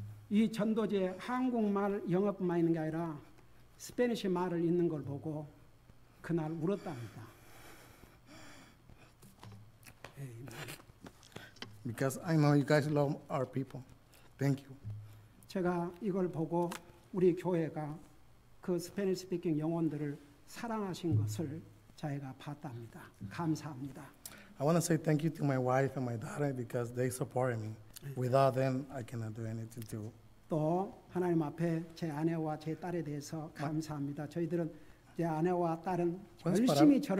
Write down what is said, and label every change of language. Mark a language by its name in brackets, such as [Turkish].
[Korean] 이 전도지에 한국말, 영어뿐만 있는 게 아니라 스페니쉬 말을 있는 걸 보고 그날 울었답니다. [English] Because I know you guys love our people. Thank you. [Korean] 제가 이걸 보고 우리 교회가 그 스페니쉬 스피킹 영혼들을 사랑하신 것을 저희가 봤답니다. 감사합니다. [English] I want to say thank you to my wife and my daughter because they supported me. Without them, I cannot do anything too. [Korean] 또 하나님 앞에 제 아내와 제 딸에 대해서 감사합니다. 저희들은 제 아내와 딸은 열심히 저를